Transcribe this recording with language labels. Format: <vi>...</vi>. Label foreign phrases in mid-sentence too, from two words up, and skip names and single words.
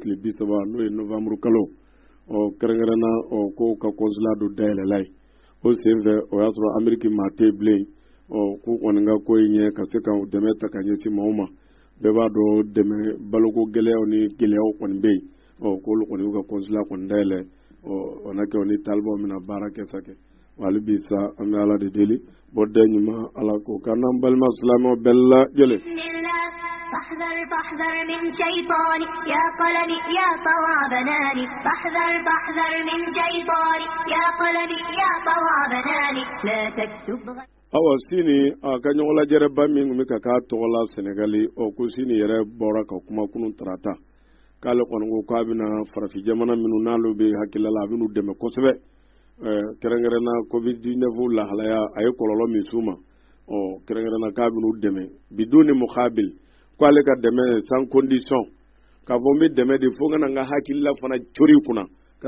<bm>tile 30 n'o ye novembre kalo kɛrɛnkɛrɛnna k'o ka consulat dɔ dayɛlɛla ye o senfɛ o y'a sɔrɔ Ameriki maa tɛ bilen k'u kɔni ka ko in ɲɛ ka se ka dɛmɛ ta ka ɲɛsin maaw ma bɛɛ b'a dɔn dɛmɛ baloko gɛlɛyaw ni gɛlɛyaw kɔni bɛ yen k'olu kɔni y'u ka consulat kɔni dayɛlɛ o na kɛ o ni talibanw bɛna baara kɛ sa kɛ wali bi sa an bɛ ala de deli bɔda ɲuman ala ko kan n'an balima silamɛw bɛɛ lajɛlen</bm> <ar>فاحذر فاحذر من شيطاني يا قلمي يا طوى بناني فاحذر فاحذر من شيطاني يا قلمي يا طوى بناني لا تكتب</ar> <bm>awa sini a ka ɲɔgɔn lajɛrɛ ba min kun bɛ ka k'a tɔgɔ la Senegali ko sini yɛrɛ bɔra ka kuma kunun tarata k'ale kɔni ko k'a bɛna farafin jamana minnu n'olu bɛ hakilila la a bɛn'u dɛmɛ kosɛbɛ kɛrɛnkɛrɛnna covid-19 lahalaya a ye kɔlɔlɔ min s'u ma kɛrɛnkɛrɛnna k'a bɛn'u dɛmɛ biduni mukabil k'ale ka dɛmɛ</bm> <fr>sans condition</fr> <bm>k'a fɔ n bɛ dɛmɛ de fo ka na n ka hakilila fana cori kunna ka</bm>